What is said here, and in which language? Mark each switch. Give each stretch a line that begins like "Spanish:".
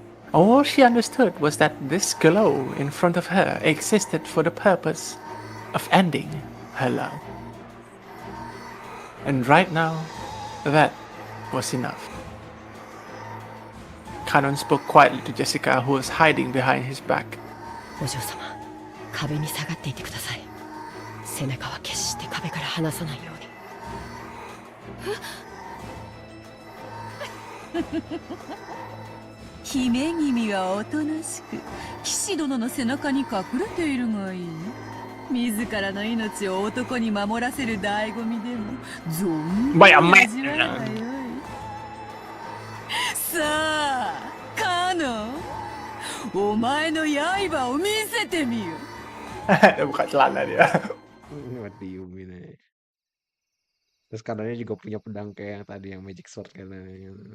English: All she understood was that this glow in front of her existed for the purpose of ending her love. And right now, that was enough. Kanon spoke quietly to Jessica, who was hiding behind his back.
Japanese: お嬢様、壁に下がっていてください。背中は決して壁から離さないように。姫君はおとなしく騎士殿の背中に隠れているがいい。自らの命を男に守らせる醍醐味でも存分に味わえばよい。さあ、カノン、お前の刃を見せてみよ。
Indonesian: Buka celana dia.
English: What do you mean?
Indonesian: Terus kanannya juga punya pedang kayak yang tadi yang
English: magic sword
Indonesian: katanya.